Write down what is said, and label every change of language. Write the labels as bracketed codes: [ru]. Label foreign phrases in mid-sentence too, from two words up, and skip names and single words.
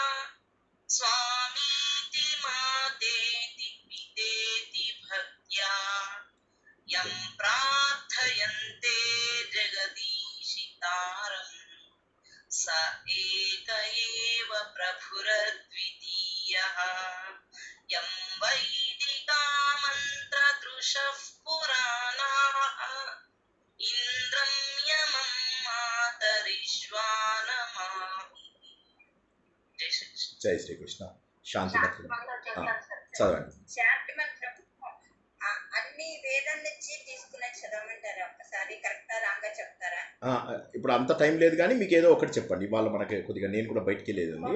[sa] स्वामीति मातेति पितेति भक्त्या यं प्रार्थयन्ते जगदीशितारम् स एक एव प्रभुरद्वितीयः यं वैदिका मन्त्रदृशः पुराणाः इंद्रं यमं मातरिश्वानमाहुः [te] జై శ్రీకృష్ణ. శాంతి మంత్రం చదవండి. శాంతి మంత్రం అన్ని వేదం నుంచి తీసుకునే చదవమంటారా? ఒకసారి కరెక్టా రాంగా చెప్తారా? ఇప్పుడు అంత టైం లేదు కానీ మీకు ఏదో ఒకటి చెప్పండి. ఇవాళ మనకి కొద్దిగా నేను కూడా బయటికి వెళ్ళేది ఉంది.